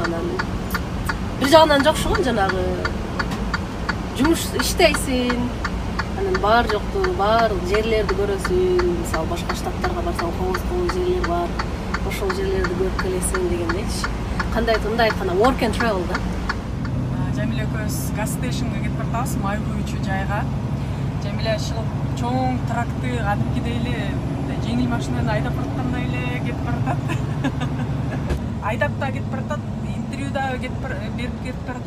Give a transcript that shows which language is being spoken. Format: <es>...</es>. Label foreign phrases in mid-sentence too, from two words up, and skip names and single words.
<ky>Анан бир жагынан жакшы го, жанагы жумуш иштейсиң, анан бар жокту баардык жерлерди көрөсүң. Мисалы башка штаттарга барсаң, кооз жерлер бар, ошол жерлерди көрүп келесиң дегендейчи. Кандайдыр мындай айтканда</ky> <en>work and travel</en> <ky>да. Жамиля экөөбүз</ky> <en>gas station</en> <ky>кетип баратабыз, май куючу жайга. Жамиля ушул чоң тракты кадимкидей эле жеңил машинаны айдап бараткандай эле кетип баратат. Айдап да кетип баратат, интервью да берип кетип баратат.</ky>